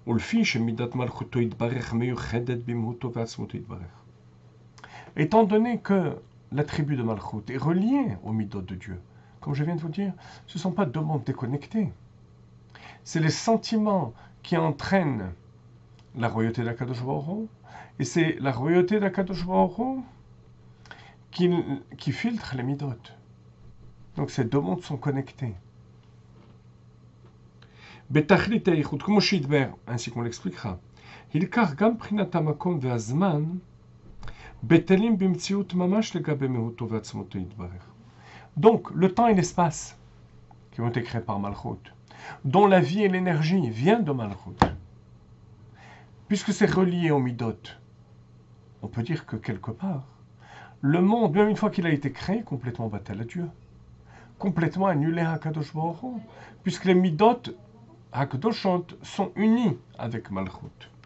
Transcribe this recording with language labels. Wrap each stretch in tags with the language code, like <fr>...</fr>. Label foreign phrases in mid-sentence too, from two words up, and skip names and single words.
<fr>Étant donné que l'attribut de Malchut est relié au Midot de Dieu, comme je viens de vous dire, ce ne sont pas deux mondes déconnectés. C'est les sentiments qui entraînent la royauté d'Akadosh Baruch Hu, et c'est la royauté d'Akadosh Baruch Hu qui filtre les Midot. Donc ces deux mondes sont connectés.</fr> <he>בתכלית היחוד, כמו שהתבאר,</he> <fr>ainsi qu'on l'expliquera.</fr> <he>הילקח גם בחינת המקום והזמן בטלים במציאות ממש לגבי מהותו ועצמותו יתברך.</he> <fr>Donc, le temps et l'espace qui ont été créés par Malchut, dont la vie et l'énergie viennent de Malchut, puisque c'est relié au Midot, on peut dire que quelque part, le monde, même une fois qu'il a été créé, est complètement battu à Dieu, complètement annulé à Kadosh Baruch Hu, puisque les</fr> <he>מידות הקדושות</he> <fr>sont unis avec Malchut.</fr>